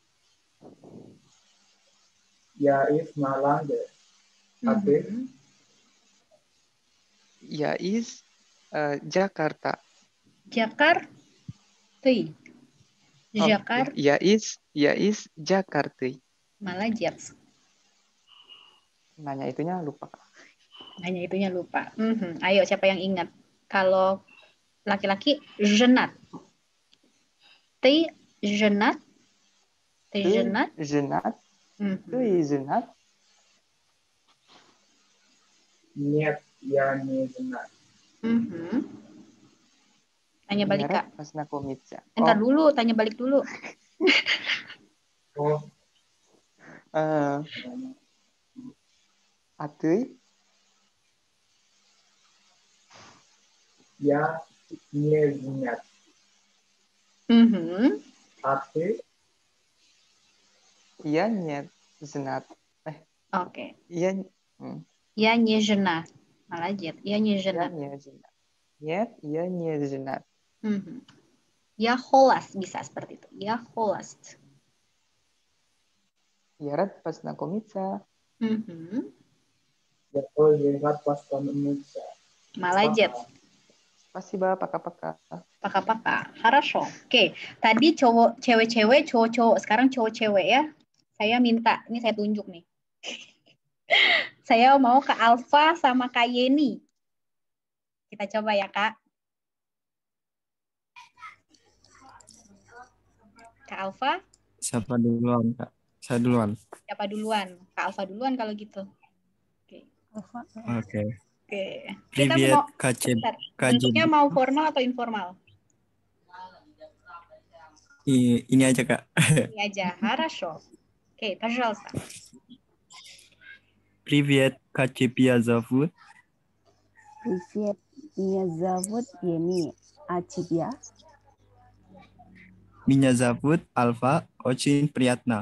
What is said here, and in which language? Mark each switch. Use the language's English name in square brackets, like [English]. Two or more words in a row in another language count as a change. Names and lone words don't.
[Russian] Я из Маланга. А ты? Я из Jakarta. Jakarta. Jakarta. Я из Jakarta. Молодец. [Indonesian] Nanya itunya lupa. Nanya itunya lupa. Ayo, siapa yang ingat? Kalau laki-laki, [Russian] женат. Ты женат? Ты женат? Женат? Ты женат? Нет, я не женат. [Indonesian] Tanya balik, Kak. [Russian] Познакомиться. [Indonesian] Entar dulu, tanya balik dulu. [Russian] А ты? Я не женат. А ты? Я не женат. [Indonesian] Oke. [Russian] Я не женат. Молодец. Я не женат. Нет, я не женат. Я холост [Indonesian] bisa seperti itu. [Russian] Я холост. Я рад познакомиться. Я тоже рад познакомиться. Молодец. Спасибо, пока-пока. Пока-пока. Хорошо. [Indonesian] Oke, tadi cewek-cewek, cowok-cowok. Sekarang cowok-cewek ya. Saya minta, ini saya tunjuk nih. Saya mau Kak Alfa sama Kak Yeni. Kita coba ya, Kak. Kak Alfa? Siapa duluan, Kak? Saya duluan. Siapa duluan? Kak Alfa duluan kalau gitu. Oke. Alfa. Oke. Oke. Kita mau bentuknya mau formal atau informal? Ini aja, Kak. Ini aja. [Russian] Хорошо. Oke, пожалуйста. Привет, как тебя зовут? Привет, меня зовут Еми. a тебе? Меня зовут Альфа, очень приятно.